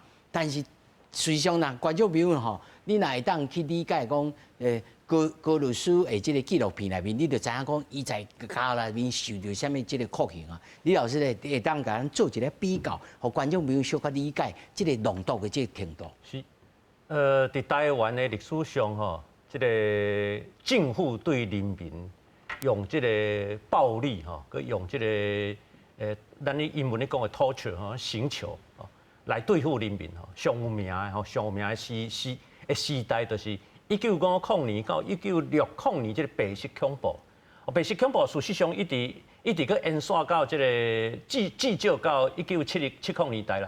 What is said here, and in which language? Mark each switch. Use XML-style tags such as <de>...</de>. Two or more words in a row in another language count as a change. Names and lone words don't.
<nan>但是实际上呐，观众朋友吼，你若会当去理解讲，高律师的这个纪录片内面，你就知影讲，伊在家内面受到什么这个酷刑啊？李老师咧会当甲咱做一个比较，互观众朋友小可理解这个浓度的这个程度。是，伫台湾的历史上吼，这个政府对人民用这个暴力吼，佮用这个咱咧英文咧讲的 torture 吼，刑求吼，来对付人民吼，上有名的吼，上有名的时代就是。1950年到1960年，这个白色恐怖，白色恐怖事实上一直去延续到这个至少到1970年代啦。</nan>